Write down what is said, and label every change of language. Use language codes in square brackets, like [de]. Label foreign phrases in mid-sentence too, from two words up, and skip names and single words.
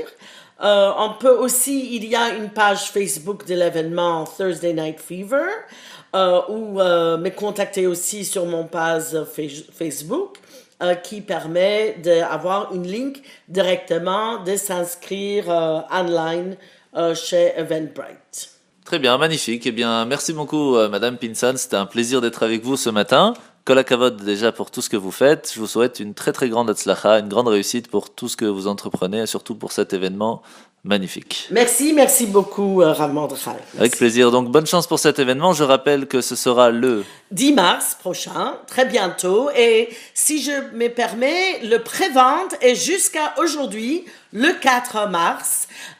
[fr] On peut aussi, il y a une page Facebook de l'événement Thursday Night Fever, ou me contacter aussi sur mon page Facebook, qui permet d'avoir une link directement de s'inscrire online chez Eventbrite. Très bien, magnifique. Eh bien, merci beaucoup, Madame Pinson. C'était un plaisir d'être avec vous ce matin. [he] כל הכבוד [fr] déjà pour tout ce que vous faites. Je vous souhaite une très très grande hatzlacha, une grande réussite pour tout ce que vous entreprenez et surtout pour cet événement magnifique. Merci beaucoup, Rav Mordechai. Avec plaisir. Donc, bonne chance pour cet événement. Je rappelle que ce sera le 10 mars prochain, très bientôt. Et si je me permets, le pré-vente est jusqu'à aujourd'hui, le 4 mars.